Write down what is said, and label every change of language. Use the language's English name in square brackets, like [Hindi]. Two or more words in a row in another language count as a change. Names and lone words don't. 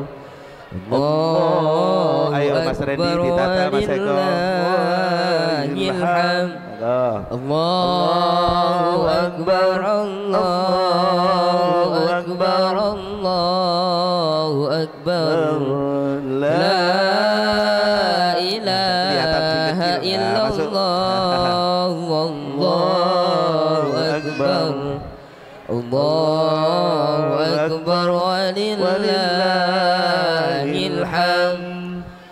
[Javanese] Allah, ayo Mas Randy ditata Mas Eko. [Arabic] الله أكبر، الله أكبر، الله أكبر. لا إله إلا الله، والله أكبر. الله أكبر ولله الحمد.